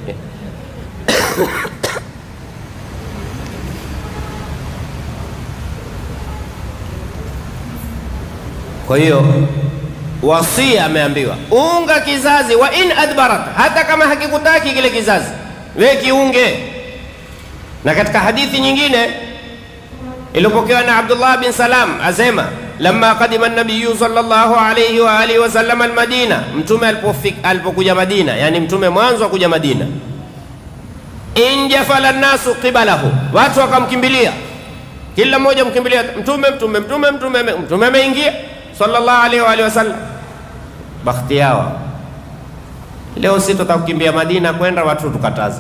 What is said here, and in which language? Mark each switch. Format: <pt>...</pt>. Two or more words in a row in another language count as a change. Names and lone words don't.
<sw>Kwa hiyo wasia ameambiwa, unga kizazi,</sw> <ar>وإن أدبرت,</ar> <sw>hata kama hakikutaki kile kizazi, wewe kiunge. Na katika hadithi nyingine iliyopokewa na Abdullah bin Salam asema,</sw> <ar>لما قدم النبي صلى الله عليه وعلى آله وسلم المدينة,</ar> <sw>mtume alipokuja Madina, yani mtume mwanzo kuja Madina,</sw> <ar>انجفل الناس قبله,</ar> <sw>watu wakamkimbilia, kila mmoja mkimbilia mtume ameingia</sw> <ar>صلى الله عليه وعلى آله وسلم.</ar> <sw>Bakhti yao leo sisi tutakukimbia Madina kwenda, watu tukataza.</sw>